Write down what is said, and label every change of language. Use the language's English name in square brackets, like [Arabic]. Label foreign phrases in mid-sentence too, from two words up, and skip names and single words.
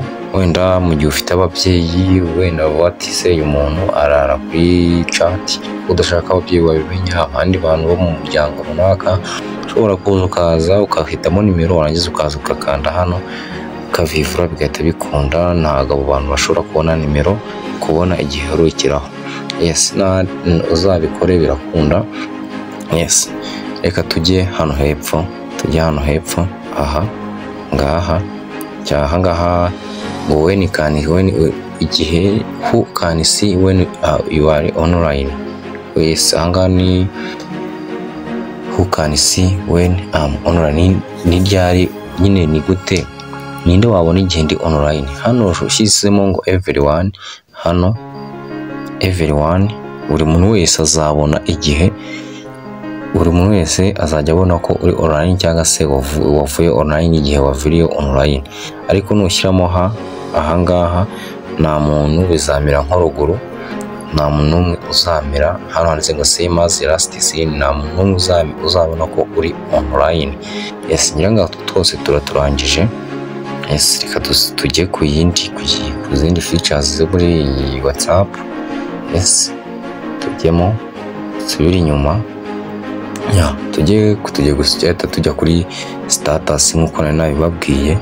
[Kinyarwanda] Wenda mu gihe ufite ababyeyi, wenda watise umuntu arara kuri chat, udashaka ababyeyi babimenya, abandi bantu bo mu muryango runaka, ushobora kuza ukaza ukahitamo nimero, warangiza ukaza ukakanda hano ukavivura bigahita bikunda. Ntabwo abo bantu bashobora kubona nimero, kubona igihe urukiraho. Uzabikore birakunda. Reka tujye hano hepfo, aha ngaha ahangaha ngo when igihe [English] who can see when you are online. [Kinyarwanda] Ahangaha ni [English] who can see when I'm online. [Kinyarwanda] Ni ryari nyine, ni gute, ninde wabona igihe ndi online. Hano ushyizemo ngo everyone. Hano everyone, buri muntu wese azabona igihe, buri muntu wese azajya abona ko uri online cyangwa se wavuye online igihe waviriye online. Ariko nushyiramo ahangaha nta muntu bizamera nk'uruguru, nta muntu n'umwe uzamera. Hano handitse ngo [English] same as last seen, [Kinyarwanda] nta muntu n'umwe uzabona ko uri online. Ngira ngo twose turangije. Reka tujye ku zindi features zo muri WhatsApp. Tujyemo, subira inyuma. Tujya kuri status nk'uko nari nabibabwiye.